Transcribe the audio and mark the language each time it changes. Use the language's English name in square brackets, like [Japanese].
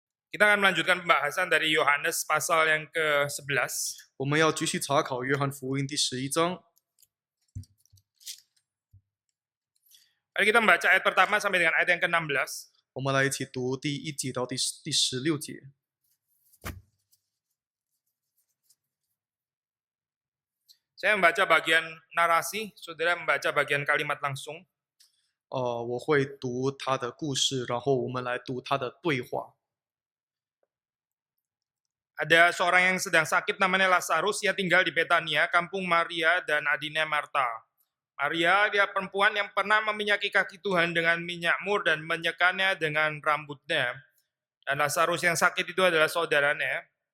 [Indonesian] Kita akan melanjutkan pembahasan dari Yohanes pasal yang ke-11. [Chinese] 我们要继续查考约翰福音第11章。 [Indonesian] Mari kita membaca ayat pertama sampai dengan ayat yang ke-16. [Chinese] 我们来一起读第1节到第16节。 [Indonesian] Saya membaca bagian narasi, saudara membaca bagian kalimat langsung. [Chinese] 我会读他的故事，然后我们来读他的对话。 [Indonesian] Ada seorang yang sedang sakit namanya Lazarus, ia tinggal di Betania, kampung Maria dan adiknya Marta. Maria, dia perempuan yang pernah meminyaki kaki Tuhan dengan minyak mur dan menyekannya dengan rambutnya. Dan Lazarus yang sakit itu adalah saudaranya.